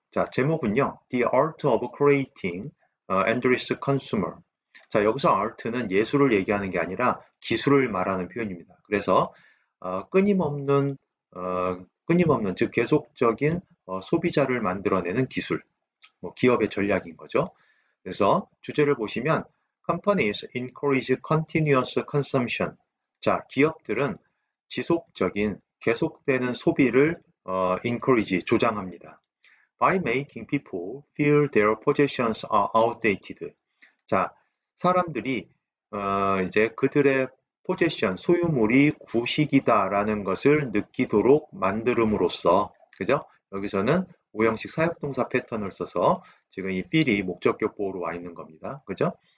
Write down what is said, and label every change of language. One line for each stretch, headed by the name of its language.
Korean: 자, 제목은요.
English: The Art of Creating Endless Consumer.
Korean: 자, 여기서 art는 예술을 얘기하는 게 아니라 기술을 말하는 표현입니다. 그래서 끊임없는 즉 계속적인 소비자를 만들어내는 기술, 뭐 기업의 전략인 거죠. 그래서 주제를 보시면
English: Companies encourage continuous consumption.
Korean: 자, 기업들은 지속적인 계속되는 소비를 encourage 조장합니다.
English: By making people feel their possessions are outdated.
Korean: 자, 사람들이 이제 그들의 포제션, 소유물이 구식이다라는 것을 느끼도록 만들음으로써, 그죠? 여기서는 오형식 사역동사 패턴을 써서 지금 이 feel이 목적격 보호로 와 있는 겁니다. 그죠?